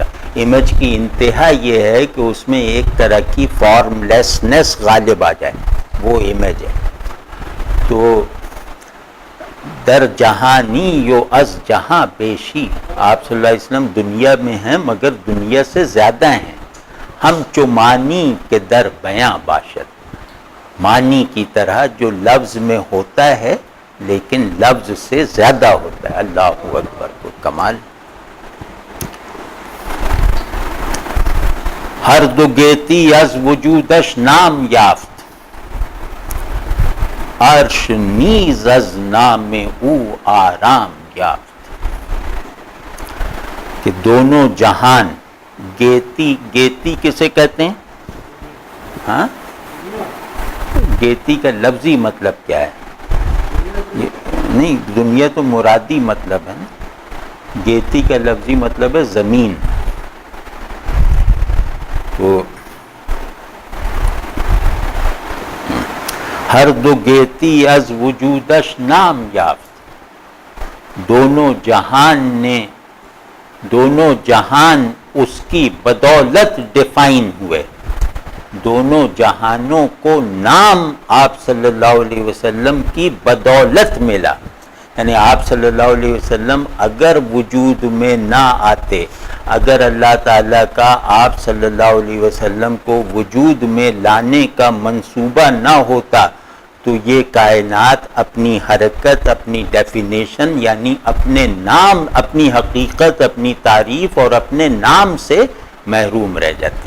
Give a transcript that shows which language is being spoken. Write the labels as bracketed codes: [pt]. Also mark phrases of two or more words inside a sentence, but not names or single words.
[ur] امیج کی انتہا یہ ہے کہ اس میں ایک طرح کی فارم لیسنس غالب آ جائے، وہ امیج ہے. [fa] تو در جہانی یو از جہاں بیشی، [ur] آپ صلی اللہ علیہ وسلم دنیا میں ہیں مگر دنیا سے زیادہ ہیں. [fa] ہم چو معنی کے در بیاں باشد، [ur] معنی کی طرح جو لفظ میں ہوتا ہے لیکن لفظ سے زیادہ ہوتا ہے. [ar] اللہ اکبر، [ur] کو کمال. [fa] ہر دو گیتی از وجودش نام یافت، عرش نیز از نام او آرام یافت. [ur] کہ دونوں جہان، گیتی کسے کہتے ہیں؟ ہاں، گیتی کا لفظی مطلب کیا ہے؟ نہیں، دنیا تو مرادی مطلب ہے نا. گیتی کا لفظی مطلب ہے زمین. [fa] تو ہر دو گیتی از وجودش نام یافت، [ur] دونوں جہان اس کی بدولت ڈیفائن ہوئے. دونوں جہانوں کو نام آپ صلی اللہ علیہ وسلم کی بدولت ملا. یعنی آپ صلی اللہ علیہ وسلم اگر وجود میں نہ آتے، اگر اللہ تعالیٰ کا آپ صلی اللہ علیہ وسلم کو وجود میں لانے کا منصوبہ نہ ہوتا تو یہ کائنات اپنی حرکت، اپنی ڈیفینیشن یعنی اپنے نام، اپنی حقیقت، اپنی تعریف اور اپنے نام سے محروم رہ جاتی.